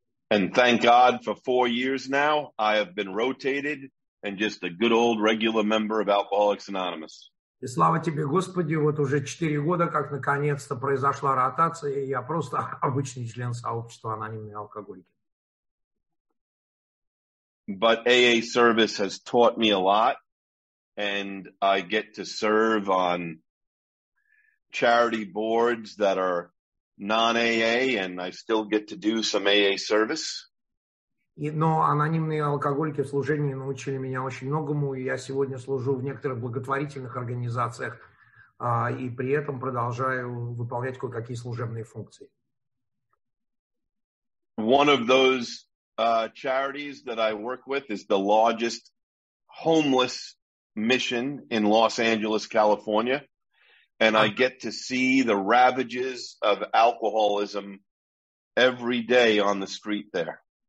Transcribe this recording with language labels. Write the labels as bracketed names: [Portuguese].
[English] And thank God for 4 years now, I have been rotated and just a good old regular member of Alcoholics Anonymous. [Russian] И слава тебе, Господи, вот уже 4 года, как наконец-то произошла ротация, и я просто обычный член сообщества анонимные алкоголики. [English] But AA service has taught me a lot, and I get to serve on charity boards that are non-AA, and I still get to do some AA service. [Russian] Но анонимные алкоголики в служении научили меня очень многому, и я сегодня служу в некоторых благотворительных организациях, и при этом продолжаю выполнять кое-какие служебные функции. [English] One of those charities that I work with is the largest homeless mission in Los Angeles, California. And I get to see the ravages of alcoholism every day on the street there.